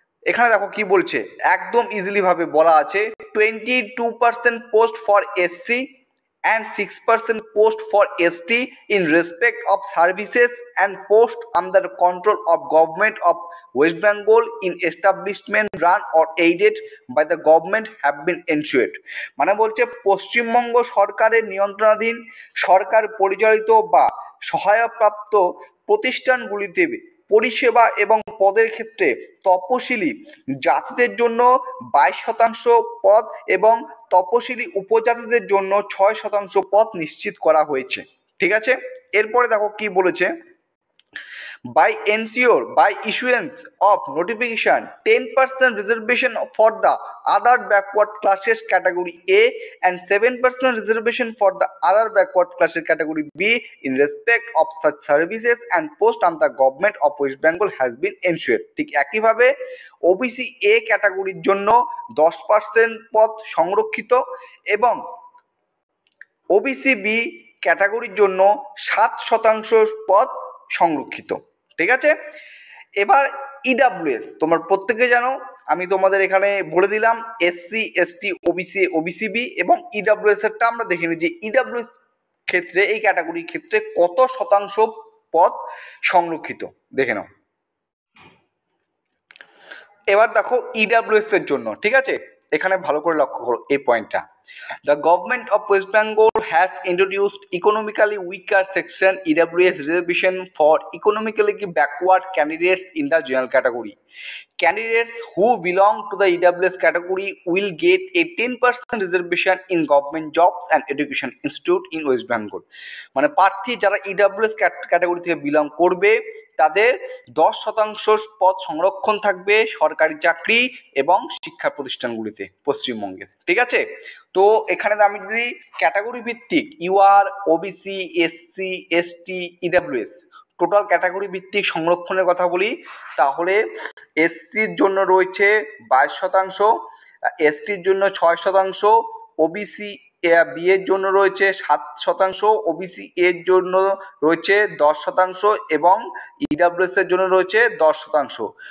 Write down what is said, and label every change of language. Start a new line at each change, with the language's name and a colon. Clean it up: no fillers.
Bangla: এখানে দেখো কি বলছে, একদম ইজিলি ভাবে বলা আছে
English: 22% post for SC and 6% post for ST in respect of services and post under the control of government of West Bengal in establishment run or aided by the government have been ensured।
Bangla: মানে বলছে পশ্চিমবঙ্গ সরকারের নিয়ন্ত্রণাধীন সরকার পরিচালিত বা সহায়প্রাপ্ত প্রতিষ্ঠানগুলিতে পরিষেবা এবং পদের ক্ষেত্রে তপশিলি জাতিদের জন্য 22% পদ এবং তপশিলি উপজাতিদের জন্য 6% পদ নিশ্চিত করা হয়েছে। ঠিক আছে, এরপরে দেখো কি বলেছে,
English: by issuance of notification 10% reservation for the other backward classes category A and 7% reservation for the other backward classes category B in respect of such services and post on the government of West Bengal has been ensured।
Bangla: ঠিক একইভাবে OBC A ক্যাটাগরির জন্য 10% পদ সংরক্ষিত এবং OBC B ক্যাটাগরির জন্য 7% পদ সংরক্ষিত। ঠিক আছে, এবার ইডাব্লিউএস তোমরা প্রত্যেকে জানো, আমি তোমাদের এখানে বলে দিলাম SC ST OBC OBC B এবং ইডাব্লিউএস এরটা আমরা দেখে নিই যে ইডাব্লিউএস ক্ষেত্রে এই ক্যাটাগরির ক্ষেত্রে কত শতাংশ পদ সংরক্ষিত দেখে নাও। এবার দেখো ইডাব্লিউএস এর জন্য, ঠিক আছে, এখানে ভালো করে লক্ষ্য করো এই পয়েন্টটা।
English: The government of West Bengal has introduced economically weaker section EWS reservation for economically backward candidates in the general category. Candidates who belong to the EWS category will get a 10% reservation in government jobs and education institute in West Bengal।
Bangla: মানে প্রার্থী যারা EWS category থেকে belong করবে তাদের 10% পদ সংরক্ষণ থাকবে সরকারি চাকরি এবং শিক্ষা প্রতিষ্ঠানগুলিতে পশ্চিমবঙ্গের। ঠিক আছে, তো এখানে আমি যদি ক্যাটাগরি ভিত্তিক UR OBC SC ST EWS total category ভিত্তিক সংরক্ষণের কথা বলি, তাহলে এসসির জন্য রয়েছে 22%, এসটির জন্য 6%, ওবিসি বি এর জন্য রয়েছে 7%, ওবিসি এর জন্য রয়েছে 10% এবং ইডাব্লিউএস এর জন্য রয়েছে 10%।